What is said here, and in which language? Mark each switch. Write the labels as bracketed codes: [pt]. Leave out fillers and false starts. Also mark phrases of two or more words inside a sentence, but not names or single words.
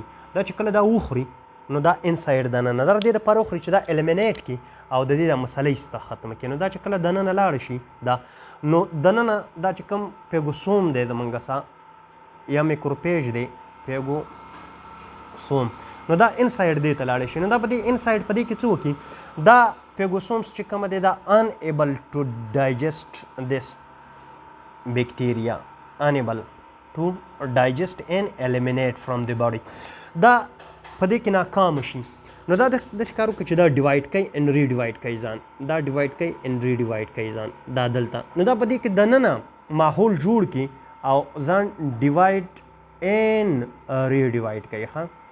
[ps] دا چې کله دا وخوري نو دا انسایډ دننه دا د دې دپاره وخوري چې دا الیمینیټ کړي او د دې دا مسله ایسته ختمه کړي. نو دا چې کله دننه لاړ شي دا نو دننه دا چې کوم پیګوسوم دی زمونږ سا یا میکروپیج دی پیګوسوم نو دا انسایډ دې ته لاړ شي. نو دا په دې انسایډ په دې کې څه وکړي؟ دا پیګوسومس چې کومه دی دا [en] unable to digest this bacteria unable to digest and eliminate from the body. [ps] دا په دې کې ناکام شي. نو دا داسې کار وکړي چې دا ډیوایډ کوي [en] and redivide [ps] کوي ځان. دا ډیوایډ کوي [en] and redivide [ps] کوي ځان. دا دلته نو دا په دې کې دننه ماحول جوړ کړي او ځان [en] divide and redivide [ps] کوي ښه.